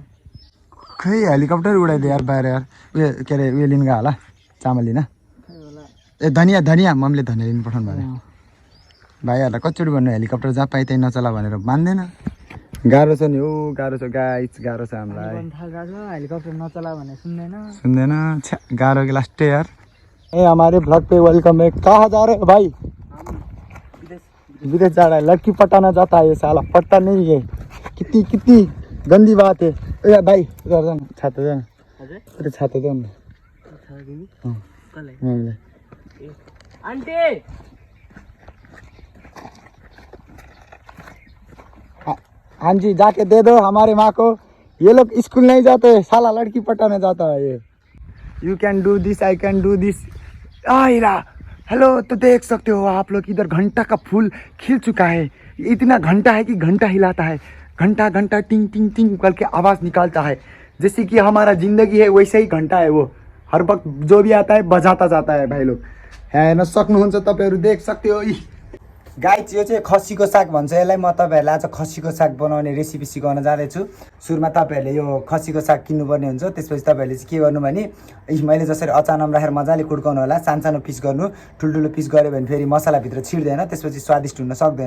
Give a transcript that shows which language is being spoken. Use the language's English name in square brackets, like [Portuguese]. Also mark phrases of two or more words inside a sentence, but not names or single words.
[Nepali] खै हेलिकप्टर उडाइदियो यार बाहिर यार उयो के अरे उयो लिनु गयो होला चामल लिन ए धनिया मम्मीले धनिया लिनु पठाउनु भयो भाइहरूलाई कतिचोटि भन्नु हेलिकप्टर जहाँ पाइ त्यहीँ नचला भनेर मान्दैन गाह्रो छ नि गाह्रो छ गाइस गाह्रो छ हामीलाई हेलिकप्टर नचला भने सुन्दैन गाह्रो कि लास्टै यार [Hindi] ए हमारे ब्लॉग पे वेलकम है कहाँ जा रहे हो भाई विदेश जा रहा है लड़की पटाना जाता है ये साला पटता नहीं है कितनी गंदी बात है ए भाई इधर जाना छाता जाना अरे छाता जाना आंटी हाँ जी जाके दे दो हमारे माँ को ये लोग स्कूल नहीं जाते साला लड़की पटाने जाता है ये [English] you can do this I can do this [Hindi] आयरा हेलो तो देख सकते हो आप लोग इधर घंटा का फूल खिल चुका है इतना घंटा है कि घंटा हिलाता है घंटा घंटा टिंग टिंग टिंग करके आवाज़ निकालता है जैसे कि हमारा ज़िंदगी है वैसे ही घंटा है वो हर वक्त जो भी आता है बजाता जाता है [Nepali] भाइ लोग हेर्न सक्नुहुन्छ तपाईँहरू [Hindi] देख सकते हो [Nepali] गाई यो चाहिँ खसीको साग भन्छ यसलाई म तपाईँहरूलाई आज खसीको साग बनाउने रेसिपी सिकाउन जाँदैछु सुरुमा तपाईँहरूले यो खसीको साग किन्नुपर्ने हुन्छ त्यसपछि तपाईँहरूले चाहिँ के गर्नु भने मैले जसरी अचानक राखेर मजाले कुड्काउनु होला सानो पिस गर्नु ठुल्ठुलो पिस गऱ्यो भने फेरि मसलाभित्र छिर्दैन त्यसपछि स्वादिष्ट हुन सक्दैन